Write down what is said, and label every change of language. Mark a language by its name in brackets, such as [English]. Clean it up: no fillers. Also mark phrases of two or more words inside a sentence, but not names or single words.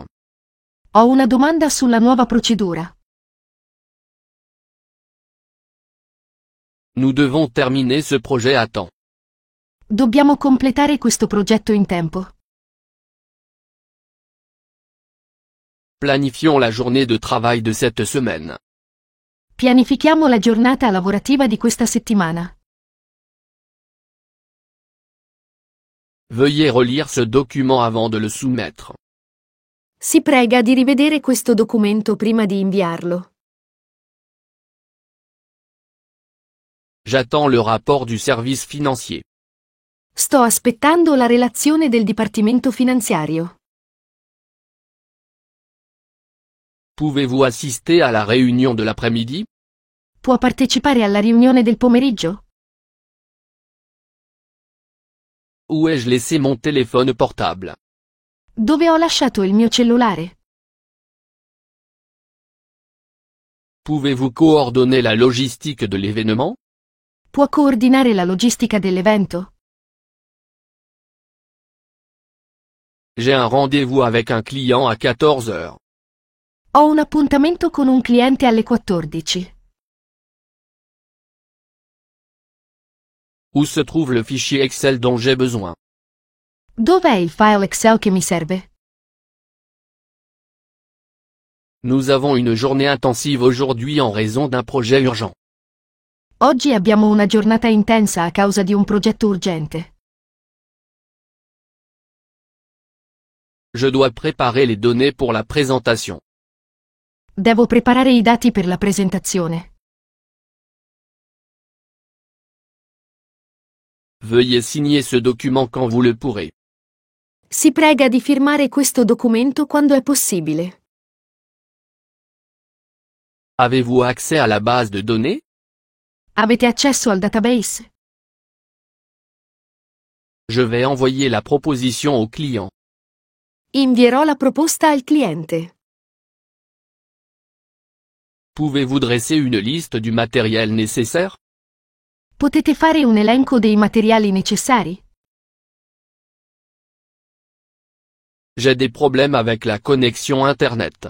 [Italian] Ho una domanda sulla nuova procedura. [French] Nous devons terminer ce projet à temps. [Italian] Dobbiamo completare questo progetto in tempo. [French] Planifions la journée de travail de cette semaine. [Italian] Pianifichiamo la giornata lavorativa di questa settimana. [French] Veuillez relire ce document avant de le soumettre. [Italian] Si prega di rivedere questo documento prima di inviarlo. [French] J'attends le rapport du service financier. [Italian] Sto aspettando la relazione del Dipartimento Finanziario. [French] Pouvez-vous assister à la réunion de l'après-midi? [Italian] Può partecipare alla riunione del pomeriggio? [French] Où ai-je laissé mon téléphone portable? [Italian] Dove ho lasciato il mio cellulare? [French] Pouvez-vous coordonner la logistique de l'événement? [Italian] Può coordinare la logistica dell'evento? [French] J'ai un rendez-vous avec un client à 14 heures. [Italian] Ho un appuntamento con un cliente alle 14. [French] Où se trouve le fichier Excel dont j'ai besoin? [Italian] Dov'è il file Excel che mi serve? [French] Nous avons une journée intensive aujourd'hui en raison d'un projet urgent. [Italian] Oggi abbiamo una giornata intensa a causa di un progetto urgente. [French] Je dois préparer les données pour la présentation. [Italian] Devo preparare i dati per la presentazione. [French] Veuillez signer ce document quand vous le pourrez. [Italian] Si prega di firmare questo documento quando è possibile. [French] Avez-vous accès à la base de données? [Italian] Avete accesso al database? [French] Je vais envoyer la proposition au client. [Italian] Invierò la proposta al cliente. [French] Pouvez-vous dresser une liste du matériel nécessaire? [Italian] Potete fare un elenco dei materiali necessari? [French] J'ai des problèmes avec la connexion Internet.